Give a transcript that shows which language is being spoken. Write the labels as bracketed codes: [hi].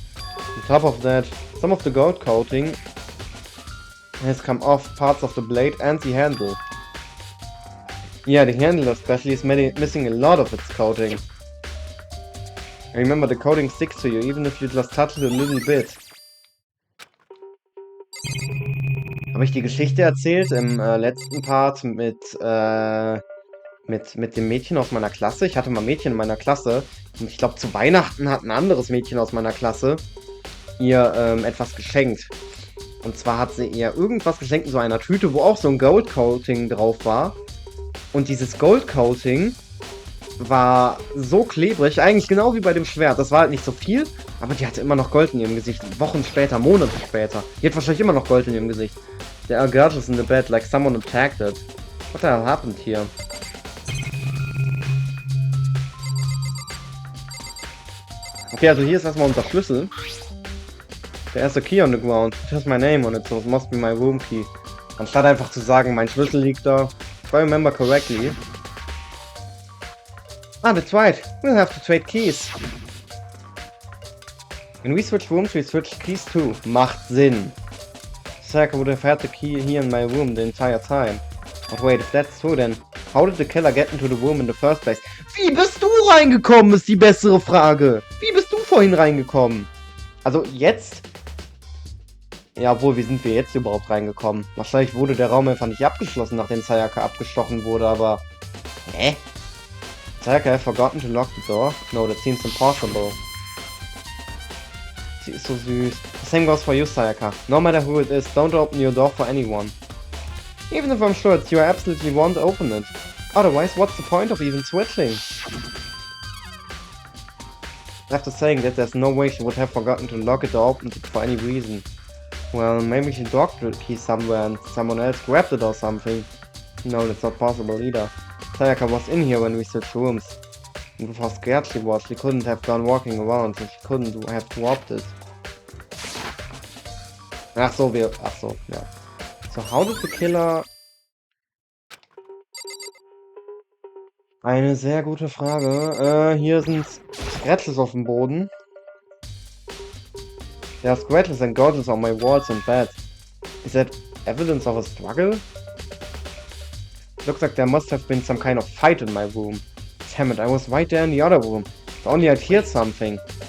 [en] On top of that, some of the gold coating has come off parts of the blade and the handle. Yeah, the handle especially is missing a lot of its coating. I remember the coating sticks to you, even if you just touch it a little bit. [de] Habe ich die Geschichte erzählt im letzten Part mit dem Mädchen aus meiner Klasse? Ich hatte mal Mädchen in meiner Klasse und ich glaube zu Weihnachten hat ein anderes Mädchen aus meiner Klasse ihr etwas geschenkt. Und zwar hat sie ihr irgendwas geschenkt in so einer Tüte, wo auch so ein Gold Coating drauf war. Und dieses Gold Coating war so klebrig, eigentlich genau wie bei dem Schwert. Das war halt nicht so viel, aber die hatte immer noch Gold in ihrem Gesicht. Wochen später, Monate später. Die hat wahrscheinlich immer noch Gold in ihrem Gesicht. [en] There are gurgles in the bed, like someone attacked it. What the hell happened here? [de] Okay, also hier ist erstmal unser Schlüssel. Der erste [en] Key on the ground. It has my name on it, so it must be my room key. [de] Anstatt einfach zu sagen, mein Schlüssel liegt da. [en] If I remember correctly. Ah, that's right. We'll have to trade keys. When we switch rooms, we switch keys too. [de] Macht Sinn. [en] Sayaka would have had the key here in my room the entire time. But wait, if that's true, then how did the killer get into the room in the first place? [de] Wie bist du reingekommen, ist die bessere Frage. Wie bist du vorhin reingekommen? Also jetzt? Ja, obwohl, wie sind wir jetzt überhaupt reingekommen? Wahrscheinlich wurde der Raum einfach nicht abgeschlossen, nachdem Sayaka abgestochen wurde, aber... Hä? [en] Sayaka have forgotten to lock the door? No, that seems impossible. [de] Sie ist so süß. [en] The same goes for you, Sayaka. No matter who it is, don't open your door for anyone. Even if I'm sure it's you, I absolutely won't open it. Otherwise, what's the point of even switching? After saying that, there's no way she would have forgotten to lock it or open it for any reason. Well, maybe she docked the key somewhere and someone else grabbed it or something. No, that's not possible either. Sayaka was in here when we switched rooms. And with how scared she was, she couldn't have gone walking around, so she couldn't have dropped it. [de] Ach so, ja. [en] So, how did the killer... [de] Eine sehr gute Frage. Hier sind Scratches auf dem Boden. [en] There are scratches and gouges on my walls and bed. Is that evidence of a struggle? Looks like there must have been some kind of fight in my room. Damn it, I was right there in the other room. If only I'd heard something.